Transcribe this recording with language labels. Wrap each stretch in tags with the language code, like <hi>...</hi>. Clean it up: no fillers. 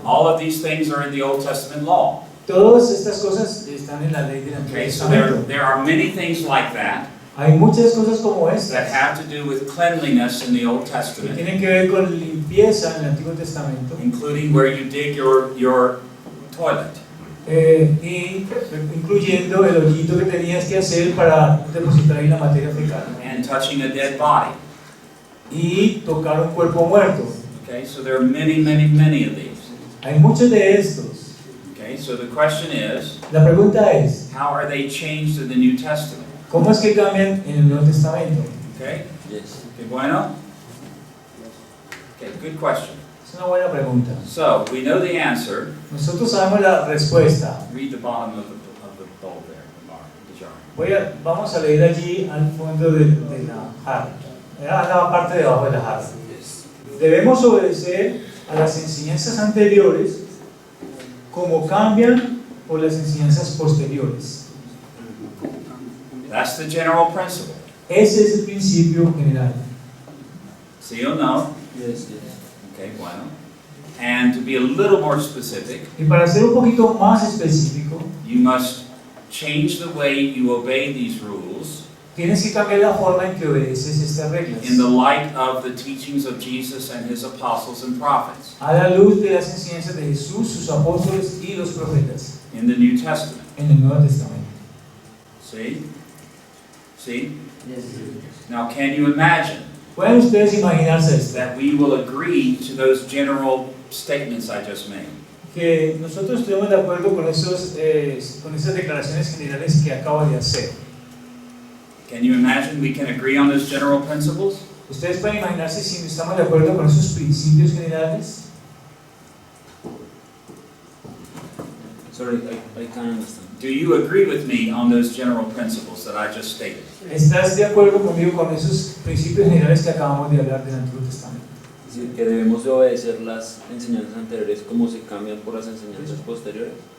<en>All of these things are in the Old Testament law.</en> <es>Todas estas cosas están en la ley del Antiguo</es> <en>Okay, so</en> <es>Testamento.</es> <en>there are many things like that</en> <es>Hay muchas cosas como</es> <en>that</en> <es>estas</es> <en>have to do with cleanliness in the Old</en> <es>que</es> <en>Testament,</en> <es>tienen que ver con limpieza en el Antiguo Testamento,</es> <en>including where you dig your toilet.</en> <es>y incluyendo el hoyito que tenías que hacer para depositar ahí la materia fecal</es> <en>And touching a dead body.</en> <es>y tocar un cuerpo muerto.</es> <en>Okay, so there are many, many, many of these.</en> <es>Hay muchos de estos.</es> <en>Okay, so the question is,</en> <es>La pregunta es,</es> <en>how are they changed in the New Testament?</en> <es>¿cómo es que cambian en el Nuevo Testamento?</es> <en>Okay, Yes. okay, bueno? Okay, good question.</en> <es>Es una buena pregunta.</es> <en>So, we know the answer.</en> <es>Nosotros sabemos la respuesta.</es> <en>Read the bottom of the bowl there, the jar.</en> <es>Vamos a leer allí al fondo de la jarra, a la parte de abajo de la jarra. Debemos obedecer a las enseñanzas anteriores como cambian por las enseñanzas posteriores.</es> <en>That's the general principle.</en> <es>Ese es el principio general. ¿Sí o no?</es> <en>Yes, yes.</en> <es>Okay, bueno.</es> <en>And to be a little more specific,</en> <es>Y para ser un poquito más específico,</es> <en>you must change the way you obey these rules</en> <es>tienes que cambiar la forma en que obedeces estas reglas.</es> <en>in the light of the teachings of Jesus and his apostles and prophets</en> <es>A la luz de las enseñanzas de Jesús, sus apóstoles y los profetas</es> <en>in the New Testament.</en> <es>en el Nuevo Testamento.</es> <en>See? See? Now, can you imagine</en> <es>¿Pueden ustedes imaginarse esto?</es> <en>that we will agree to those general statements I just made?</en> <es>Que nosotros estemos de acuerdo con esas declaraciones generales que acabo de hacer.</es> <en>Can you imagine we can agree on those general principles?</en> <es>¿Ustedes pueden imaginarse si estamos de acuerdo con esos principios generales?</es> <en>Sorry, I can't understand. Do you agree with me on those general principles that I just stated?</en> <es>¿Estás de acuerdo conmigo con esos principios generales que acabamos de hablar del Antiguo Testamento? Es decir, que debemos de obedecer las enseñanzas anteriores como se cambian por las enseñanzas posteriores.</es>